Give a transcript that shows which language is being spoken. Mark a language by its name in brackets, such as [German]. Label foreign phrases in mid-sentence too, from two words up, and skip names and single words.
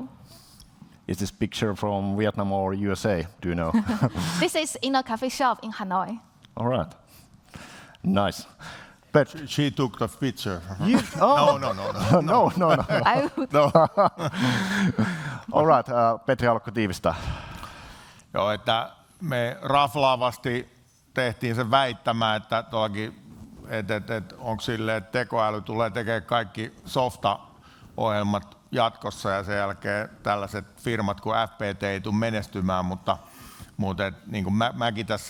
[English] Is this picture from Vietnam or USA? Do you know? This is in a coffee shop in Hanoi. All right. Nice. But She took the picture. oh. No. I would All right. [Finnish] Petri, haluatko tiivistää? Joo, että me raflaavasti tehtiin se väittämä, että onko silleen, että tekoäly tulee tekemään kaikki softa-ohjelmat jatkossa ja sen jälkeen tällaiset firmat kuin FPT ei tule menestymään, mutta niin kuin mäkin tässä